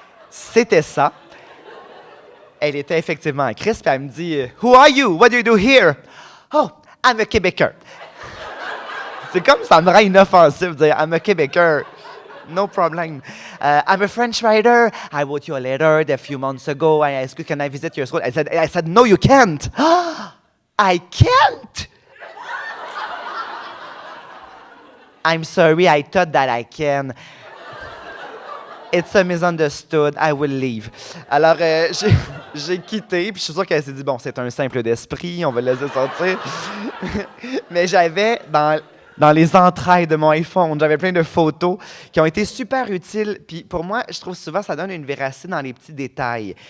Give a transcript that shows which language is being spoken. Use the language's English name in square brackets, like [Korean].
[French] C'était ça. Elle était effectivement en crise, puis elle me dit, [English] Who are you? What do you do here? Oh, I'm a Québécois. [French] C'est comme ça me rend inoffensif de dire [English] I'm a Québécois. No problem. I'm a French writer. I wrote you a letter a few months ago. I asked you, can I visit your school? I said, no, you can't. I can't. I'm sorry, I thought that I can. It's a misunderstood. I will leave. [French] Alors, j'ai quitté, puis je suis sûr qu'elle s'est dit, bon, c'est un simple d'esprit, on va le laisser sortir. Mais j'avais, dans les entrailles de mon iPhone, j'avais plein de photos qui ont été super utiles. Puis pour moi, je trouve souvent ça donne une véracité dans les petits détails.